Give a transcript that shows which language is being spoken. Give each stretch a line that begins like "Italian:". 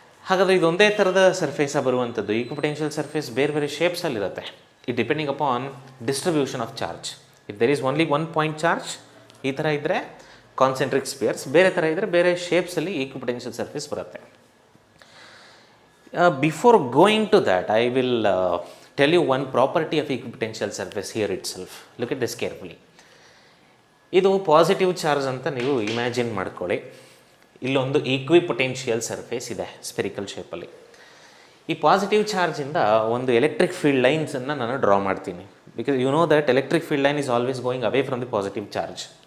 Kannada: ಹಾಗಾದರೆ ಇದೊಂದೇ ಥರದ ಸರ್ಫೇಸಾಗಿ ಬರುವಂಥದ್ದು. ಈಕ್ವಿಪೊಟೆನ್ಷಿಯಲ್ ಸರ್ಫೇಸ್ ಬೇರೆ ಬೇರೆ ಶೇಪ್ಸಲ್ಲಿರುತ್ತೆ.
English: It depending upon distribution of charge. If there is only one point charge
Kannada: ಈ ಥರ ಇದ್ದರೆ ಕಾನ್ಸೆಂಟ್ರಿಕ್ ಸ್ಪಿಯರ್ಸ್, ಬೇರೆ ಥರ ಇದ್ದರೆ ಬೇರೆ ಶೇಪ್ಸಲ್ಲಿ ಈಕ್ವಿಪೊಟೆನ್ಷಿಯಲ್ ಸರ್ಫೇಸ್ ಬರುತ್ತೆ.
English: Before going to that I will tell you one property of equipotential surface here itself. Look at this carefully.
Kannada: ಇದು positive charge ಅಂತ ನೀವು ಇಮ್ಯಾಜಿನ್ ಮಾಡ್ಕೊಳ್ಳಿ. ಇಲ್ಲೊಂದು ಈಕ್ವಿಪೊಟೆನ್ಷಿಯಲ್ ಸರ್ಫೇಸ್ ಇದೆ ಸ್ಪೆರಿಕಲ್ ಶೇಪಲ್ಲಿ. ಈ ಪಾಸಿಟಿವ್ ಚಾರ್ಜಿಂದ ಒಂದು ಎಲೆಕ್ಟ್ರಿಕ್ ಫೀಲ್ಡ್ ಲೈನ್ಸನ್ನು ನಾನು ಡ್ರಾ ಮಾಡ್ತೀನಿ.
English: Because you know that electric field line is always going away from the positive charge.